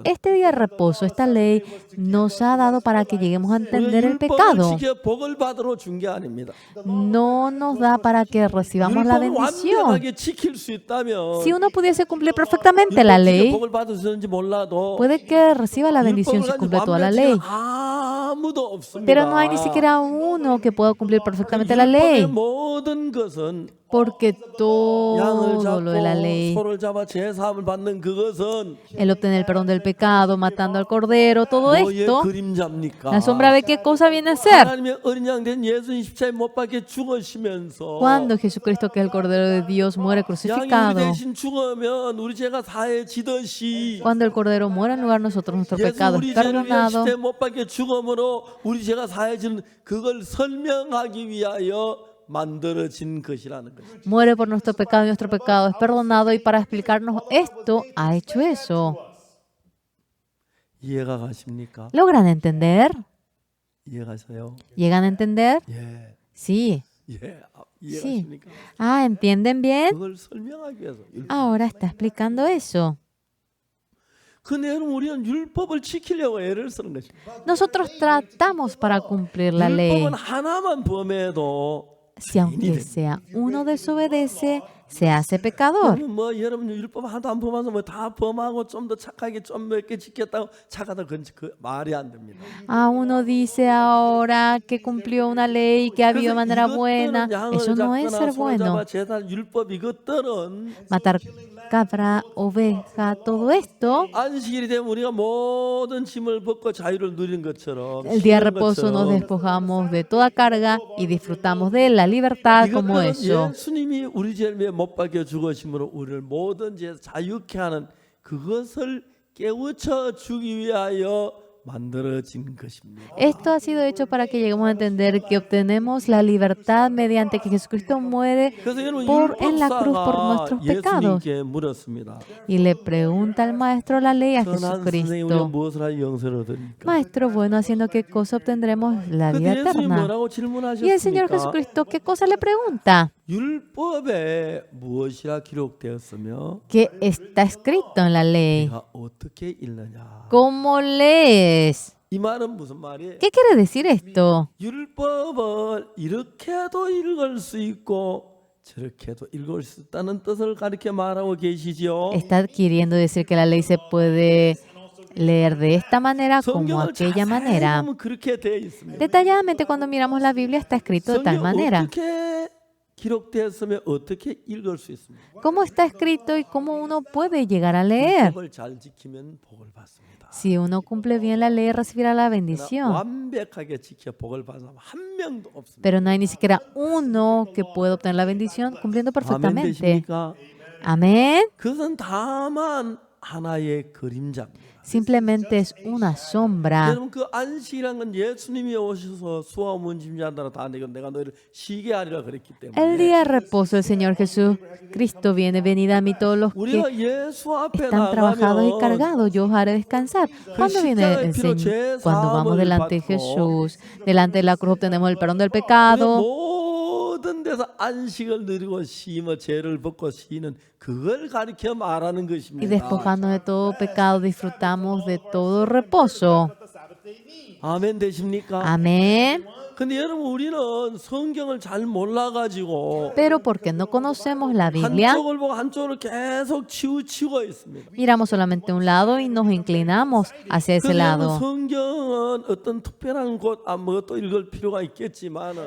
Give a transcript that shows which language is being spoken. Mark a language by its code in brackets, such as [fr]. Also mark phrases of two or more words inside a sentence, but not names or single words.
[es] Este día de reposo, esta ley, nos ha dado para que lleguemos a entender el [ko] 율법을 [es] pecado. [ko] 지켜 복을 받으러 준 게 아닙니다. [es] No nos da para que recibamos la [ko] 율법을 [es] bendición. [ko] 완벽하게 지킬 수 있다면 [es] Si uno pudiese cumplir perfectamente la [ko] 율법 지켜 [es] ley, [ko] 복을 받으셨는지 몰라도 [es] puede que reciba la bendición si [ko] 율법을 [es] cumple [ko] 가지고 [es] toda la [ko] 완벽히 [es] ley. [ko] 아무도 없습니다. [es] Pero no hay ni siquiera uno que pueda cumplir perfectamente la [ko] 율법의 [es] ley, [ko] 모든 것은 [es] porque [ko] 양을 [es] todo lo de la [ko] 잡고 [es] ley, [ko] 소를 잡아 제사함을 받는 그것은 [es] el obtener el perdón del pecado, matando al cordero, todo [ko] 뭐의 [es] esto, [ko] 그림자입니까? [es] la sombra de qué cosa viene a ser. [ko] 하나님의 어린 양 된 예수님 십자가에 못 박혀 죽으시면서 [es] Cuando Jesucristo, que es el Cordero de Dios, muere [ko] 양이 우리 [es] crucificado, [ko] 대신 죽으면 우리 죄가 사해지듯이 [es] cuando el Cordero muere en lugar de nosotros, nuestro [ko] 예수 [es] pecado [ko] 우리 [es] es [ko] 죄를 위해 [es] perdonado. [ko] 십자가에 못 박혀 죽음으로 우리 죄가 사해지는 그걸 설명하기 위하여 만들어진 것이라는 것입니다. [es] Muere por nuestro pecado y nuestro pecado es perdonado. Y para explicarnos esto, ha hecho eso. [ko] 이해가 가십니까? [es] ¿Logran entender? [ko] 이해가세요? [es] ¿Llegan a entender? [ko] 예, [es] Sí. [ko] 예. [es] Sí. [ko] 이해가십니까? [es] Ah, ¿entienden bien? [ko] 그걸 설명하기 위해서. [es] Ahora está explicando eso. [ko] 근데 여러분 우리는 율법을 지키려고 애를 쓰는 것입니다. [es] Nosotros tratamos para cumplir la ley. [ko] 율법은 하나만 범해도 [es] Si aunque sea uno desobedece, se hace pecador. [ko] 여러분 율법 하나도 안 범해서 뭐 다 범하고 좀 더 착하게 좀 몇 개 지켰다고 착하다 그 말이 안 됩니다. [es] Ah, uno dice ahora que cumplió una ley, que ha vivido de manera buena. Eso no es ser bueno. [ko] 제단 율법 이것들은 [es] Matar cabra, oveja, todo esto. [ko] 안식일이 되면 우리가 모든 짐을 벗고 자유를 누리는 것처럼 [es] El día de [ko] 쉬는 [es] reposo nos [ko] 것처럼 [es] despojamos de toda carga y disfrutamos de la libertad como [ko] 이것들은 [es] eso. [ko] 예수님이 우리 죄를 위해 못 박혀 죽으심으로 우리를 모든 죄에서 자유케 하는 그것을 깨우쳐 주기 위하여 만들어진 것입니다. [es] Esto ha sido hecho para que lleguemos a entender que obtenemos la libertad mediante que Jesucristo muere [ko] 그래서 여러분 [es] en la cruz por [ko] 율법사가 [es] nuestros pecados. [ko] 예수님께 물었습니다. [es] Y le pregunta al maestro la ley a [ko] 선한 선생님 우리가 [es] Jesucristo. [ko] 무엇을 하여 영생을 얻으니까? [es] Maestro bueno, haciendo qué cosa obtendremos la vida [ko] 근데 예수님 [es] eterna. [ko] 뭐라고 [es] Y el Señor [ko] 질문하셨습니까? [es] Jesucristo, ¿qué cosa le pregunta? [ko] 율법에 무엇이라 기록되었으며 [es] ¿Qué está escrito en la ley? [ko] 내가 어떻게 읽느냐? [es] ¿Cómo lees? [ko] 이 말은 무슨 말이에요? [es] ¿Qué quiere decir esto? [ko] 율법을 이렇게도 읽을 수 있고 저렇게도 읽을 수 있다는 뜻을 가르쳐 말하고 계시죠. [es] Está queriendo decir que la ley se puede leer de esta manera como [ko] 성경을 [es] aquella [ko] 자세히 [es] manera. [ko] 보면 그렇게 되어 있습니다. [es] Detalladamente, cuando miramos la Biblia, está escrito de tal [ko] 성경 [es] manera. [ko] 어떻게 기록되었으면 어떻게 읽을 수 있습니까? [es] ¿Cómo está escrito y cómo uno puede llegar a leer? [ko] 율법을 잘 지키면 복을 받습니다. [es] Si uno cumple bien la ley, recibirá la [ko] 그러나 [es] bendición. [ko] 완벽하게 지켜 복을 받는 사람 한 명도 없습니다. [es] Pero no hay ni siquiera uno que pueda obtener la bendición cumpliendo [ko] 아멘 [es] perfectamente. [ko] 되십니까? [es] Amén. [ko] 그것은 다만 하나의 그림자입니다. [es] Simplemente es una sombra. [ko] 여러분 그 안식이란 건 예수님이 오셔서 수와 문짐자들아 다 내가 너희를 쉬게 하리라 그랬기 [es] El [ko] 때문에 [es] día de reposo del Señor Jesucristo viene, venid a mí todos los que [ko] 우리가 예수 앞에 [es] están trabajados y [ko] 나가면 [es] cargados, yo os haré descansar. Cuando viene el Señor, cuando vamos delante de Jesús, delante de la cruz obtenemos el perdón del pecado. [ko] 모든 데서 안식을 누리고 쉬며 죄를 벗고 쉬는 그걸 가리켜 말하는 [es] Y [ko] 것입니다. [es] despojando de todo pecado, disfrutamos de todo reposo. [ko] 아멘 되십니까? [es] Amén. [ko] 근데 여러분 우리는 성경을 잘 몰라가지고 [es] Pero porque no conocemos la Biblia, [ko] 한쪽을 보고 한쪽으로 계속 치우치고 있습니다. [es] miramos solamente un lado y nos inclinamos hacia ese [ko] 그래서 여러분 [es] lado. [ko] 성경은 어떤 특별한 곳 아무것도 읽을 필요가 있겠지만은